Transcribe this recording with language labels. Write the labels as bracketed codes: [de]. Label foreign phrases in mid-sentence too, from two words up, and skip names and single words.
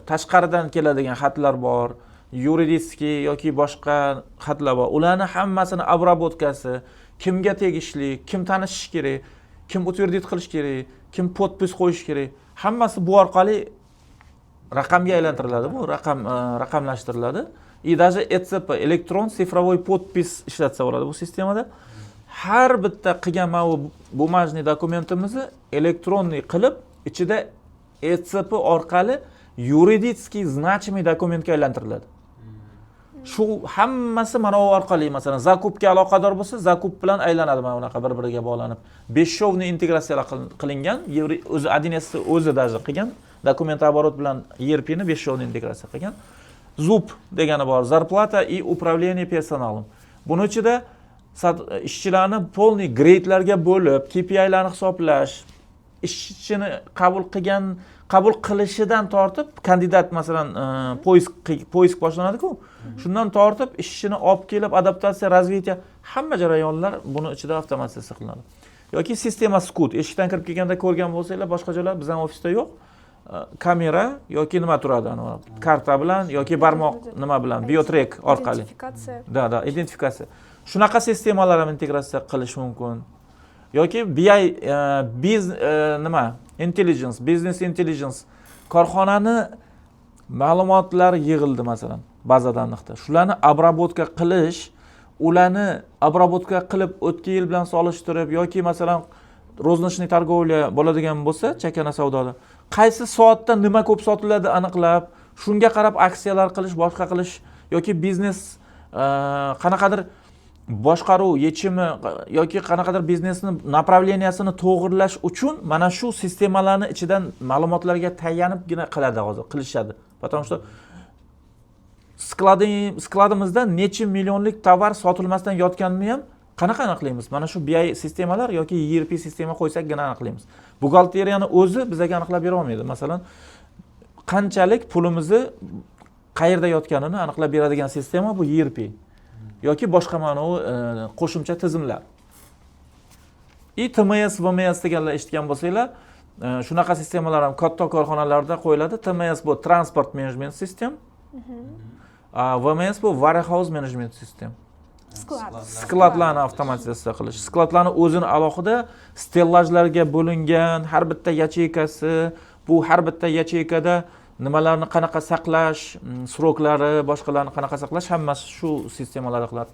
[uz] Tashqaridan keladigan xatlar bor, yuridический yoki boshqa xatlar bor. Ularni hammasini обработкасы, kimga tegishli, kim tanishish kerak, kim утвердить qilish kerak, kim podpis qo'yish kerak, hammasi bu orqali raqamga aylantiriladi, bu raqamlashtiriladi. [ru] И даже [uz] ECP elektron [ru] цифровой подпись [uz] ishlatsa bo'ladi bu sistemada. Har bitta qilgan mana bu bumajniy dokumentimizni elektronniy qilib, ichida ECP orqali [ru] юридический значимый [uz] dokumentga aylantiriladi. Shu hammasi mana bu orqali masalan zakupga aloqador bo'lsa, zakup bilan aylanadi mana bunaqa bir-biriga bog'lanib. Beshovni integratsiyalar qilingan, o'zi 1С o'zi даже qilgan, [ru] документ оборот [uz] bilan ERP ni beshovni integratsiya qilgan. ZUP degani bor, [ru] зарплата и управление персоналом. [uz] Buning ichida ishchilarni полный grade'larga bo'lib, KPI'larni hisoblash, ishchini qabul qilishidan tortib, kandidat masalan poisk boshlanadi-ku, shundan tortib ishchini olib kelib adaptatsiya, razvitiya hamma jarayonlar buni ichida avtomatizatsiya qilinadi. Yoki sistema scout, eshikdan kirib kelganda ko'rgan bo'lsanglar, boshqa joylar bizning ofisda yo'q. Kamera yoki nima turadi, karta bilan yoki barmoq nima bilan, biotrek orqali. Da, identifikatsiya. Shunaqa sistemalar ham integratsiya qilish mumkin. [en] Yoki BI intelligence, business intelligence, [uz] korxonani ma'lumotlari yig'ildi masalan bazadan naqda. Shularni обработка qilish, ularni обработка qilib o'tgan yil bilan solishtirib yoki masalan [ru] розничный торговля [uz] bo'ladigan bo'lsa, chakana savdoda qaysi soatda nima ko'p sotiladi aniqlab, shunga qarab aksiyalar qilish, boshqa qilish yoki biznes qanaqadir boshqaruv yechimi yoki qanaqadir biznesni направлениясini to'g'irlash uchun mana shu sistemalarni ichidan ma'lumotlarga tayanibgina qilishadi. [ru] Потому что [uz] skladimizda necha millionlik tovar sotilmasdan yotganini ham qanaqa aniqlaymiz? Mana shu BI sistemalar yoki ERP sistema qo'ysakgina aniqlaymiz. Buxgalteriyani o'zi bizga aniqlab bera olmaydi. Masalan, qanchalik pulimizni qayerda yotganini aniqlab beradigan sistema bu ERP. Yoki boshqa mana qo'shimcha tizimlar. TMS, VMS deganlar eshitgan bo'lsanglar, shunaqa sistemalar ham katta korxonalarda qo'yiladi. [en] TMS bu transport management system. VMS bu warehouse management system. [uz] Skladlarni avtomatizatsiya qilish. Skladlarni o'zini alohida stellajlarga bo'lingan, har bitta yacheykasi, bu har bitta yacheykada nimalarni qanaqa saqlash, sroklari, boshqalarni qanaqa saqlash, hammasi shu sistemalarda qiladi.